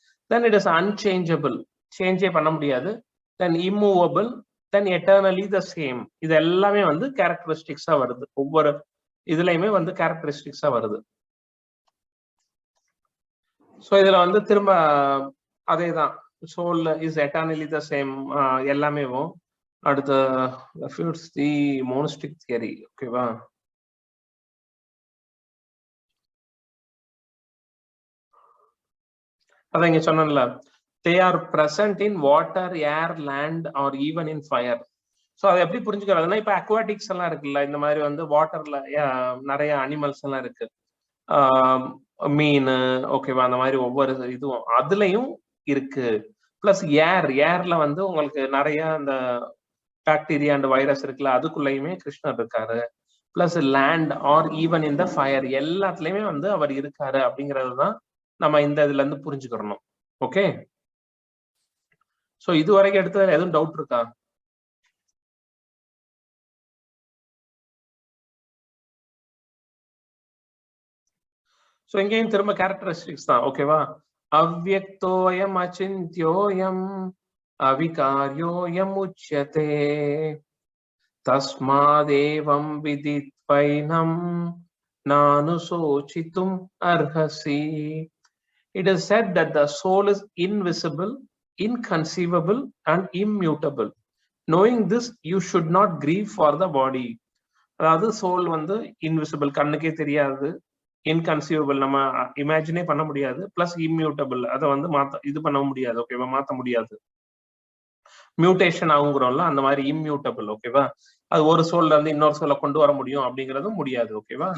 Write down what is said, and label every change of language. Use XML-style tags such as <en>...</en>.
<en>then it is unchangeable,</en> <ta>சேஞ்சே பண்ண முடியாது.</ta> <en>Then immovable, then eternally the same.</en> <ta>இது எல்லாமே வந்து கேரக்டரிஸ்டிக்ஸா வருது. ஒவ்வொரு இதுலயுமே வந்து கேரக்டரிஸ்டிக்ஸா வருது. ஸோ இதுல வந்து திரும்ப அதேதான்,</ta> <en>soul is eternally the same</en> <ta>எல்லாமே. அடுத்த</ta> <en>refutes the monistic theory. ஓகேவா?</en> <ta>அதான் இங்க சொன்னேன்ல,</ta> <en>they are present in water, air, land or even in fire.</en> <ta>So அதை எப்படி புரிஞ்சுக்கிறதுனா, இப்ப அக்வாட்டிக்ஸ் எல்லாம் இருக்குல்ல, இந்த மாதிரி வந்து வாட்டர்ல நிறைய அனிமல்ஸ் எல்லாம் இருக்கு, மீன். ஓகேவா? அந்த மாதிரி ஒவ்வொரு இதுவும் அதுலயும் இருக்கு. பிளஸ் ஏர்ல வந்து உங்களுக்கு நிறைய அந்த பாக்டீரியா அண்ட் வைரஸ் இருக்குல்ல, அதுக்குள்ளயுமே கிருஷ்ணர் இருக்காரு. பிளஸ் லேண்ட் ஆர் ஈவன் இந்த ஃபயர், எல்லாத்துலயுமே வந்து அவர் இருக்காரு அப்படிங்கிறது தான் நம்ம இந்த இதுல இருந்து புரிஞ்சுக்கிறணும். ஓகே? சோ இது வரைக்கும் எடுத்ததுல எதுவும் டவுட் இருக்கா? ஸோ இங்கேயும் திரும்ப கேரக்டரிஸ்டிக்ஸ் தான். ஓகேவா?</ta> <sa>அவ்யக்தோயம் அச்சிந்த்யோயம் அவிகாரியோயம் உச்யதே தஸ்மாதேவம் விதித்வைனம் நானு சோசித்தும் அர்ஹசி.</sa> <en>It is said that the soul is invisible, inconceivable, and immutable. Knowing this, you should not grieve for the body.</en> <ta>அதாவது சோல் வந்து இன்விசிபிள், கண்ணுக்கே தெரியாது, இன்கன்சீவபிள், நம்ம இமேஜினே பண்ண முடியாது, பிளஸ் இம்மியூட்டபிள், அதை வந்து இது பண்ண முடியாது. ஓகேவா? மாற்ற முடியாது, மியூட்டேஷன் ஆகுங்கிறோம்ல, அந்த மாதிரி இம்மியூட்டபிள். ஓகேவா? அது ஒரு சோல்ல இருந்து இன்னொரு சோலை கொண்டு வர முடியும் அப்படிங்கிறதும் முடியாது. ஓகேவா?</ta>